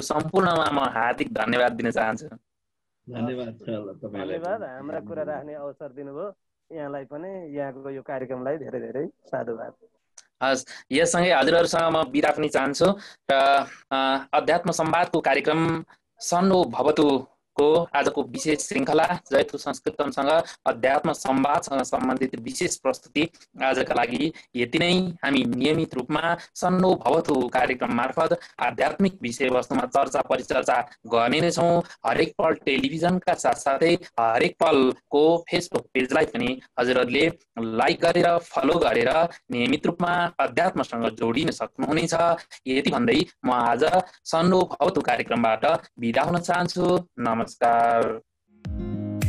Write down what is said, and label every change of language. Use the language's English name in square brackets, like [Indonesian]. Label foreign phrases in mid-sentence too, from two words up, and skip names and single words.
[Nepali] सम्पूर्णमा म हार्दिक धन्यवाद दिन चाहन्छु। धन्यवाद। हाम्रा कुरा राख्ने अवसर दिनुभयो यहाँलाई पनि, यहाँको यो कार्यक्रमलाई धेरै धेरै साधुवाद। हस्, यससँगै हजुरहरूसँग म बिदा पनि चाहन्छु र अध्यात्म संवादको कार्यक्रम सन्नो भवतु को आजको विशेष श्रृङ्खला जयतु संस्कृतमसँग अध्यात्म संवादसँग सम्बन्धित विशेष प्रस्तुति आजका लागि यति नै। हामी नियमित रूपमा सन्नो भवतु कार्यक्रम मार्फत आध्यात्मिक विषयवस्तुमा चर्चा परिचर्चा गर्ने नै छौँ। हरेक पल टेलिभिजनका साथसाथै हरेक पलको फेसबुक पेजलाई पनि हजुरहरूले लाइक गरेर फलो गरेर नियमित रूपमा अध्यात्मसँग जोडिन सक्नुहुनेछ। यति भन्दै म आज सन्नो भवतु कार्यक्रमबाट बिदा हुन चाहन्छु। नमस्कार।